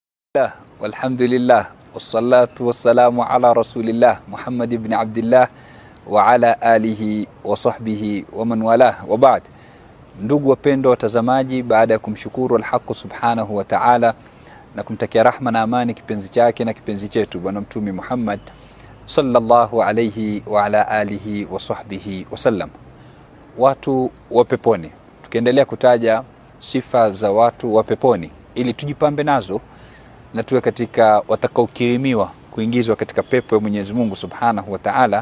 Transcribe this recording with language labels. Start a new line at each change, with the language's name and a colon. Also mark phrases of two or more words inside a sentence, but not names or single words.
Arabic: والحمد لله والصلاة والسلام على رسول الله محمد بن عبد الله وعلى آله وصحبه ومن والاه وبعد.
Swahili: Ndugu wapendwa watazamaji, baada ya kumshukuru al-Haq
Arabic: سبحانه وتعالى
Swahili: na kumtakia rahma na amani kipenzi chake na kipenzi chetu bwana mtume Muhammad
Arabic: صلى الله عليه وعلى آله وصحبه وسلم,
Swahili: watu wa peponi, tukiendelea kutaja sifa za watu wa peponi ili tujipambe nazo na tuwe katika watakaokirimiwa kuingizwa katika pepo ya Mwenyezi Mungu
Arabic: سبحانه وتعالى.